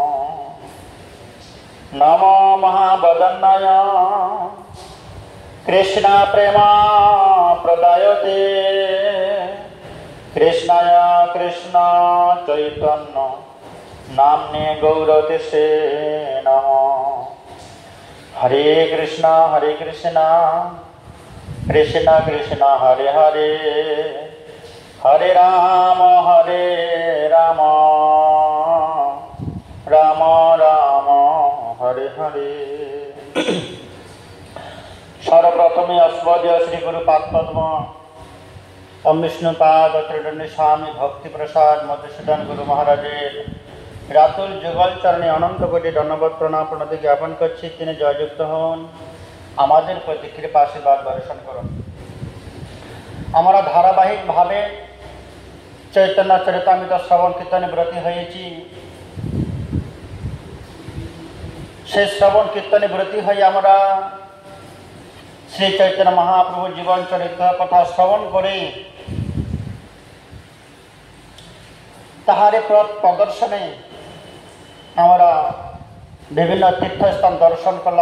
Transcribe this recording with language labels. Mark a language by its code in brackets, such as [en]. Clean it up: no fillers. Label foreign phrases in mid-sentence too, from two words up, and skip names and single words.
[sa] नमो महावदन्नाय कृष्ण प्रेमा प्रदायते कृष्णाय कृष्ण चैतन्य नाम्ने गौरतिसे नमः। हरे कृष्ण कृष्ण कृष्ण हरे हरे हरे राम राम राम हरे हरे। [bn] সর্বপ্রথমে অস্মদীয় শ্রী গুরুপাদ পদ্ম ওঁ বিষ্ণুপাদ ত্রিদণ্ডী স্বামী ভক্তি প্রসাদ মধুসূদন গুরু মহারাজের রাতুল যুগল চরণে অনন্ত কোটি ধন্যবাদ প্রণাম প্রণতি জ্ঞাপন করছি। তিনি জয়যুক্ত হন, আমাদের প্রতি কৃপা আশীর্বাদ বর্ষণ করুন। আমরা ধারাবাহিক ভাবে চৈতন্য চরিতামৃত শ্রবণ কীর্তনে ব্রতী হয়েছি। সেই শ্রবণ কীর্তনে ব্রতী হয়ে আমরা শ্রী চৈতন্য মহাপ্রভুর জীবন চরিত্র কথা শ্রবণ করে তাহারে পথ প্রদর্শনে আমরা বিভিন্ন তীর্থস্থান দর্শন করলাম।